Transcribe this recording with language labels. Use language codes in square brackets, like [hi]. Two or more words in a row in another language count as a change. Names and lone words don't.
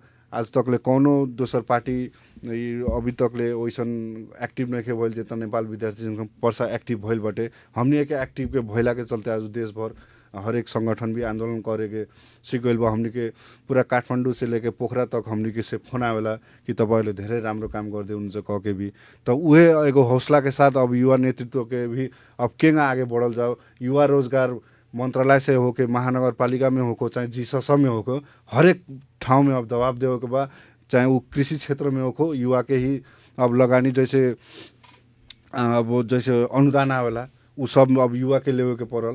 [bho] आज तक ले कौनो दोसर पार्टी अभी तक ले वैसन एक्टिव नहीं भइल जितना नेपाल विद्यार्थी संघ पर्सा एक्टिव भइल बाटे। हमनी के एक्टिव के भइला के चलते आज देश भर हरेक संगठन भी आंदोलन करे के सीख गइल बा। हमनी के पूरा काठमांडू से लेके पोखरा तक हमनी के से फोन आवेला कि [ne] तपाईँले धेरै राम्रो काम गर्दै हुनुहुन्छ [bho] कह के भी। तो उहे एगो हौसला के साथ अब युवा नेतृत्व के भी अब केंगा आगे बढ़ल जाओ। युवा रोजगार मंत्रालय से होके, महानगर पालिका में होको, चाहे जीसस में होको, हरेक ठाउँ में अब दबाव देवे के बा। चाहे वो कृषि क्षेत्र में होको, युवा के ही अब लगानी जैसे अब जैसे अनुदान आवेला उ सब अब युवा के लेवे के पड़ल।